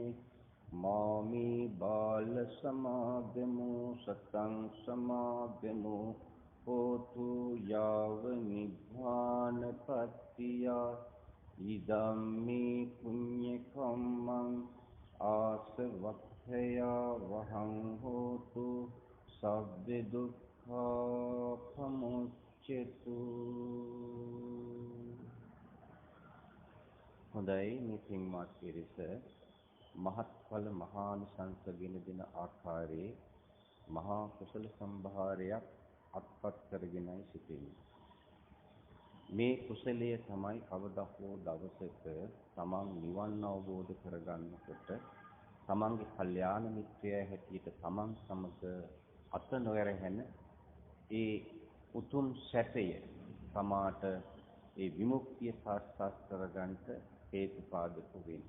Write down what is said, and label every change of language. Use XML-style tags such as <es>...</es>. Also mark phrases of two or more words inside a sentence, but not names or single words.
<pi>मामी बाल समागमो सतं समागमो होतु याव निभ्वानपत्तिया इदं मे पुण्यकम्मं आसवक्थया वहं होतु सव्य दुःखापमुच्यतु.</pi> <si>හොඳයි මේ පින්වත් පිරිස මහත්ඵල මහානිසංස ගෙන දෙන ආකාරයේ මහා කුසල සම්භාරයක් අත්පත් කරගෙනයි සිටින්නේ. මේ කුසලය තමයි කවදා හෝ දවසක තමන් නිවන් අවබෝධ කරගන්නකොට තමන්ගේ කල්යාණ මිත්‍රයා හැටියට තමන් සමග අත නොඇරෙන ඒ උතුම් සැපය තමාට ඒ විමුක්තිය සාක්ෂාත් කරගන්නට හේතුපාදක වෙන්නේ.</si>